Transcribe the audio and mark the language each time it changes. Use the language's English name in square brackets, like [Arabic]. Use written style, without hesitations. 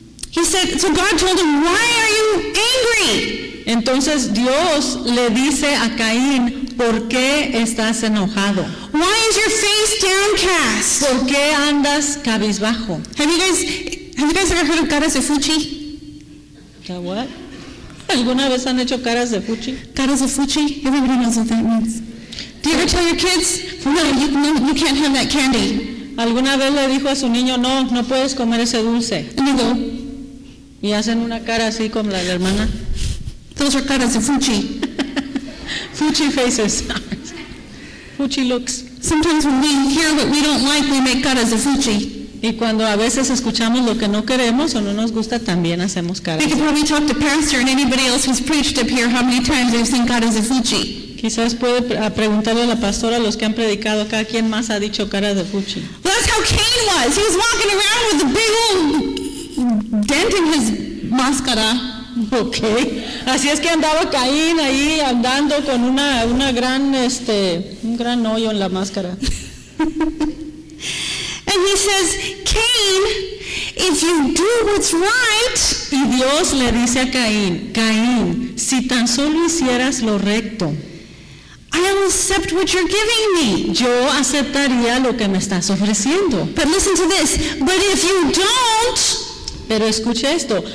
[English] He said, so God told him, why are you angry? [Spanish] Entonces Dios le dice a Caín, ¿por qué estás enojado? [English] Why is your face downcast? [Spanish] ¿Por qué andas cabizbajo? [English] Have you guys ever heard of [Spanish] caras de fuchi? [English] The what? [Spanish] ¿Alguna vez han hecho caras de fuchi? Caras de fuchi? [English] Everybody knows what that means. Do you ever tell your kids, no, you can't have that candy? [Spanish] ¿Alguna vez le dijo a su niño, no puedes comer ese dulce? [English] And you go, [Spanish] Y hacen una cara así como la hermana. [English] Those are [Spanish] caras de Fuchi. [English] Fuchi faces. Fuchi looks. Sometimes when we hear what we don't like, we make [Spanish] caras de Fuchi. Y cuando a veces escuchamos lo que no queremos o no nos gusta, también hacemos caras. [English] We could probably talk to Pastor and anybody else who's preached up here how many times they've seen [Spanish] caras de Fuchi. Quizás puede preguntarle a la pastora a los que han predicado acá, ¿quién más ha dicho cara de Fuchi? [English] That's how Cain was. He was walking around with a big old dent in his máscara. Okay. [Spanish] Así es que andaba Caín ahí andando con una gran un gran hoyo en la máscara. [English] And he says, Cain, if you do what's right. [Spanish] Y Dios le dice a Caín, Caín, si tan solo hicieras lo recto. [English] I will accept what you're giving me. [Spanish] Yo aceptaría lo que me estás ofreciendo. [English] But listen to this. But if you don't. [Spanish] Pero escucha esto.